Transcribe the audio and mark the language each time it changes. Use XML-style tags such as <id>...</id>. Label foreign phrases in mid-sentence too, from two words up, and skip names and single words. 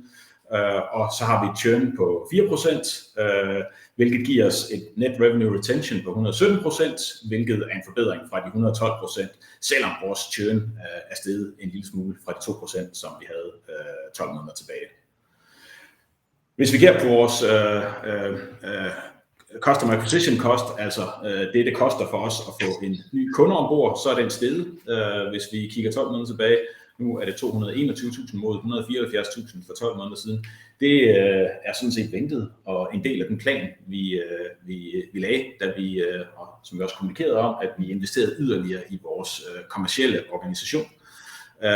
<da>Og så har vi et churn på 4%, hvilket giver os et</da> <en>net revenue retention</en> <da>på 117%, hvilket er en forbedring fra de 112%, selvom vores churn er steget en lille smule fra de 2%, som vi havde 12 måneder tilbage. Hvis vi kigger på vores</da> <en>customer acquisition cost,</en> <da>altså det koster for os at få en ny kunde ombord, så er den steget, hvis vi kigger 12 måneder tilbage. Nu er det 221.000 mod 174.000 for 12 måneder siden. Det er sådan set ventet, og en del af den plan, vi lagde, da vi, og som vi også kommunikerede om, at vi investerede yderligere i vores kommercielle organisation.</da>